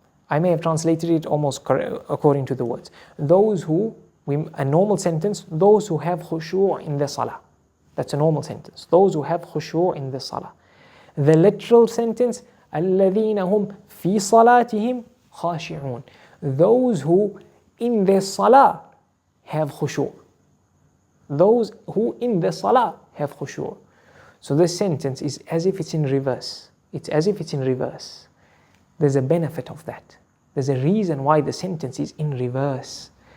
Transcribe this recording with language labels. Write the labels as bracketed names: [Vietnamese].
[English] I may have translated it almost according to the words. Those who, a normal sentence, those who have khushu' in their salah. That's a normal sentence. Those who have khushu' in their salah. The literal sentence, [Arabic] الَّذِينَ هُمْ فِي صَلَاتِهِمْ خَاشِعُونَ. [English] Those who in their salah have khushu'. Those who in their salah have khushu'. So this sentence is as if it's in reverse. It's as if it's in reverse. There's a benefit of that. There's a reason why the sentence is in reverse.